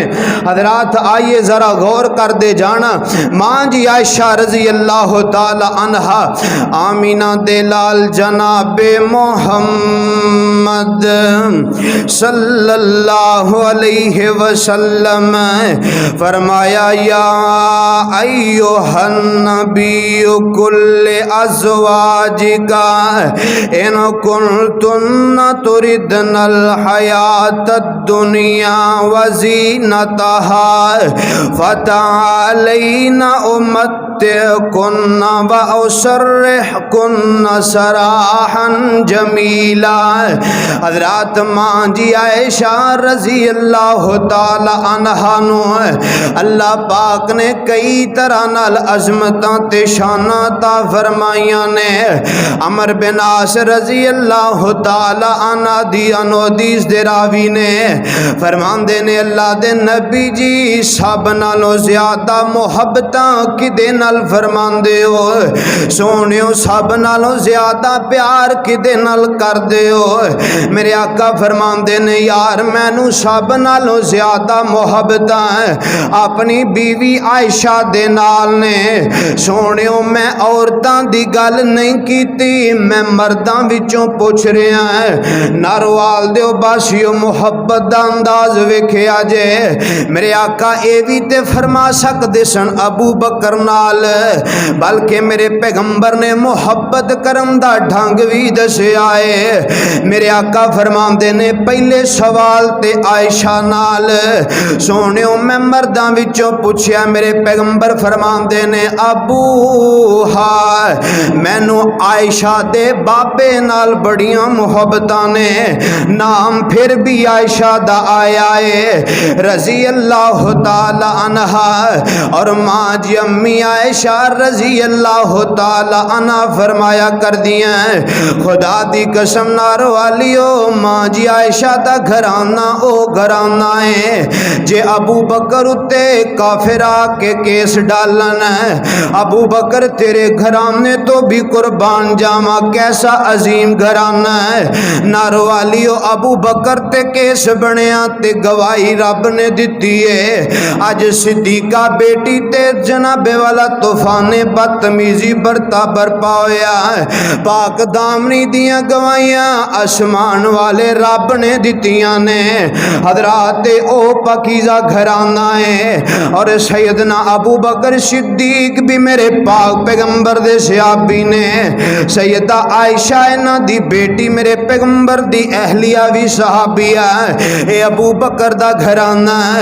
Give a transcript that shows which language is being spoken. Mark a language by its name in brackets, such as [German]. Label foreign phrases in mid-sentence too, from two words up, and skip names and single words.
[Punjabi] حضرات آئیے ذرا غور کر دے جانا، ماں جی عائشہ [Arabic] رضی اللہ تعالی عنہا [Punjabi] آمینہ دے لال جناب [Arabic] محمد صلی اللہ علیہ وسلم فرمایا یا ایھا النبی کل ازواجک ان کنتن كن تردن الحياة الدنيا وزينتها فتعالين أمتعكن وأسرحكن سراحا جمیلا۔ [Punjabi] حضرات ماں جی عائشہ [Arabic] رضی اللہ تعالی عنہا [Punjabi] نو اللہ پاک نے کئی طرح نال عظمتاں تے شاناں عطا فرمائیاں نے۔ عمر بن عاص [Arabic] رضی اللہ تعالی عنہ [Punjabi] دی حدیث دے راوی نے فرماندے نے اللہ دے نبی جی سب نالوں زیادہ محبتاں کدے نال فرماندے ہو، سونیو سب نالوں زیادہ پیار کدے نال کر دے ہو۔ میرے آقا فرماندے نے یار مینوں سب نالوں زیادہ محبتاں اپنی بیوی عائشہ دے نال نے۔ سونیو میں عورتاں دی گل نہیں کیتی، میں مرداں وچوں پوچھ رہا ہے۔ ناروال دیو باسیو محبت دا انداز ویکھیا جے۔ میرے آقا اے وی تے فرما سکدے سن ابو بکر نال، بلکہ میرے پیغمبر نے محبت کرن دا ڈھنگ وی دسیا ہے۔ میرے آقا فرماندے نے پہلے سوال تے عائشہ نال، سونیو میں مرداں وچوں پوچھیا، میرے پیغمبر فرماندے نے ابو ہا مینوں عائشہ دے بابے نال بڑیاں محبتاں نے، نام پھر بھی عائشہ دا آیا ہے [Arabic] رضی اللہ تعالی عنہا، [Punjabi] اور ماں جی امی عائشہ [Arabic] رضی اللہ تعالی عنہ [Punjabi] فرمایا کر دیا خدا دی قسم نارو والیو ماں جی عائشہ دا گھرانہ او گھرانہ ہے جے ابو بکر اتے کافر آ کے کیس ڈالن ہے، ابو بکر تیرے گھرانے تو بھی قربان جاما کیسا عظیم گھرانہ ہے۔ نارو والیو ابو بکر تے کیس بنیا تے گواہی رب نے دیتی ہے۔ اج صدیقہ بیٹی تے جناب والا طوفان بدتمیزی برتا برپا ہویا ہے، پاک دامنی دیاں گواہیاں آسمان والے رب نے دتیاں نے۔ حضرات او پاکیزہ گھرانہ ہے، اور سیدنا ابو بکر صدیق بھی میرے پاک پیغمبر دے صحابی نے، سیدہ عائشہ انہاں دی بیٹی میرے پیغمبر دی اہلیہ بھی صحابیہ ہے، اے ابو بکر دا گھرانہ ہے۔